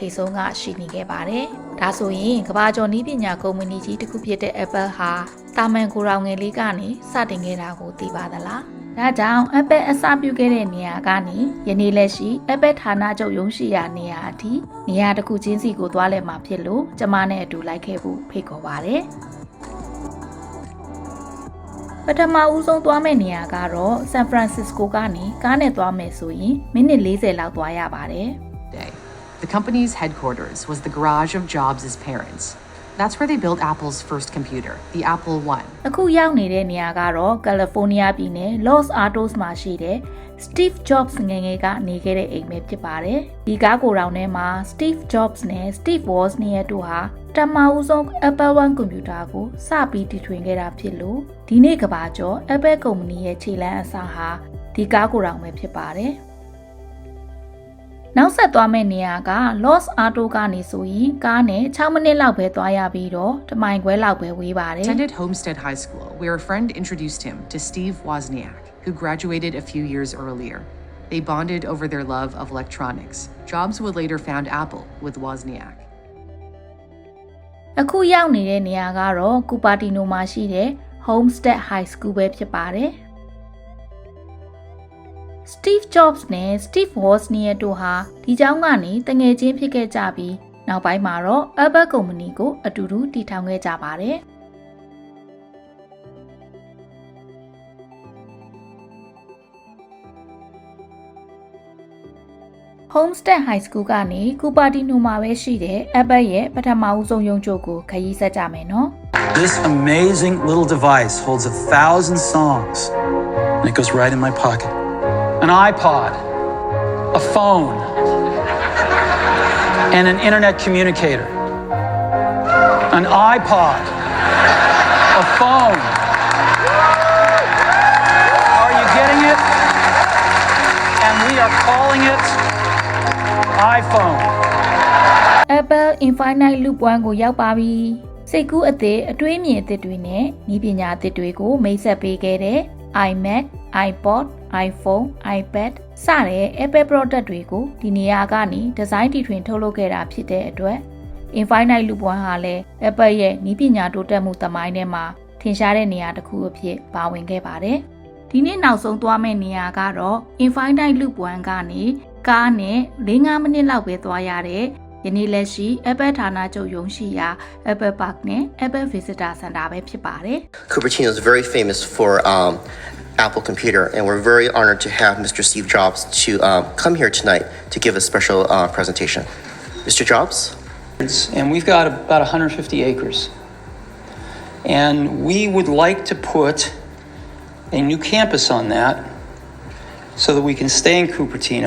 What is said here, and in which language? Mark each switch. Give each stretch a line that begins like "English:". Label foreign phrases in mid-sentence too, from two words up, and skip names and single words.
Burmese: ပ်ဆုံးကရှိနေခဲ့ပါတယ်ဒါဆိုရင်ကမ္ဘာကျော်ဤပညာကုမ္ပဏီကြီးတစ်ခုဖြစ်တဲ့ Apple ဟာတာမန်ကိုရောင်ငယ်လေးကနေစတင်ခဲ့တာကိုသိပါသလားဒါကြောင့် Apple အစပြုခဲ့တဲ့နေရာကနေယနေ့လက်ရှိ Apple ဌာနချုပ်ရုံးရှိရာနေရာအထိနေရာတစ်ခုချင်းစီကိုသွားလည်မှာဖြစ်လို့ကျမနဲ့အတူလိုက်ခဲ့ဖို့ဖိတ်ခေါ်ပါတယ်ပထမဦးဆုံးသွားမယ့်နေရာကတော့ San Francisco ကနေကားနဲ့သွားမယ်ဆိုရင်မိနစ်40လောက်သွားရပါတယ်
English: The company's headquarters was the garage of Jobs' parents. That's where they built Apple's first computer, the Apple I.
Burmese: အခုရောက်နေတဲ့နေရာကတော့ California ပြည်နယ် Los Altos မှာရှိတဲ့ Steve Jobs ငယ်ငယ်ကနေခဲ့တဲ့အိမ်ပဲဖြစ်ပါတယ်ဒီကားကိုယ်တော်ထဲမှာ Steve Jobs နဲ့ Steve Wozniak တို့ဟာပထမဦးဆုံး Apple I ကွန်ပျူတာကိုစပြီးတည်ထွင်ခဲ့တာဖြစ်လို့ဒီနေ့ကမ္ဘာကျော် Apple ကုမ္ပဏီရဲ့ခြေလှမ်းအစဟာဒီကားကိုယ်တော်ပဲဖြစ်ပါတယ်နောက်ဆက်သွားမယ့်နေရာက Los Altos ကနေဆိုရင်ကားနဲ့6မိနစ်လောက်ပဲသွားရပြီးတော့တမိုင်ခွဲလောက်ပဲဝေးပါတယ်
English: Attended Homestead High School, where a friend introduced him to Steve Wozniak, who graduated a few years earlier. They bonded over their love of electronics. Jobs would later found Apple with Wozniak.
Burmese: အခုရောက်နေတဲ့နေရာကတော့ Cupertino မှာရှိတဲ့ Homestead High School ပဲဖြစ်ပါတယ်။ Steve Jobs နဲ့ Steve Wozniak တို့ဟာဒီကျောင်းကနေတငယ်ချင်းဖြစ်ခဲ့ကြပြီးနောက်ပိုင်းမှာတော့ Apple ကုမ္ပဏီကိုအတူတူတည်ထောင်ခဲ့ကြပါတယ်။ Homestead High School ကနေ Cupertino မှာပဲရှိတဲ့ Apple ရဲ့ပထမဦးဆုံးရုံးချုပ်ကိုခရီးဆက်ကြမယ်နော်
English: This amazing little device holds 1,000 songs and it goes right in my pocket. An iPod, a phone, and an internet communicator. An iPod, a phone. Are you getting it? And we are calling it iPhone.
Burmese: Apple Infinite Loop 1 ကိုရောက်ပါပြီစိတ်ကူးအသစ်အတွေးမြင်အသစ်တွေနဲ့ဤပညာအသစ်တွေကိုမိတ်ဆက်ပေးခဲ့တဲ့ iMac, iPod, iPhone, iPad စတဲ့ Apple product တွေကိုဒီနေရာကနေဒီဇိုင်းတီထွင်ထုတ်လုပ်ခဲ့တာဖြစ်တဲ့အတွက် Infinite Loop 1 ဟာလည်း Apple ရဲ့ဤပညာတိုးတက်မှုသမိုင်းထဲမှာထင်ရှားတဲ့နေရာတစ်ခုအဖြစ်ပါဝင်ခဲ့ပါတယ်ဒီနေ့နောက်ဆုံးသွားမယ့်နေရာကတော့ Infinite Loop 1 ကနေကားနဲ့ 4-5 မိနစ်လောက်ပဲသွားရတဲ့ယနေ့လက်ရှိ Apple ဌာနချုပ်ရုံးရှိရာ Apple Park နဲ့ Apple Visitor Center ပဲဖြစ်ပါတယ်
English: Cupertino is very famous for Apple Computer, and we're very honored to have Mr. Steve Jobs to come here tonight to give a special presentation. Mr. Jobs? And we've got about 150 acres. And we would like to put a new campus on that so that we can stay in Cupertino.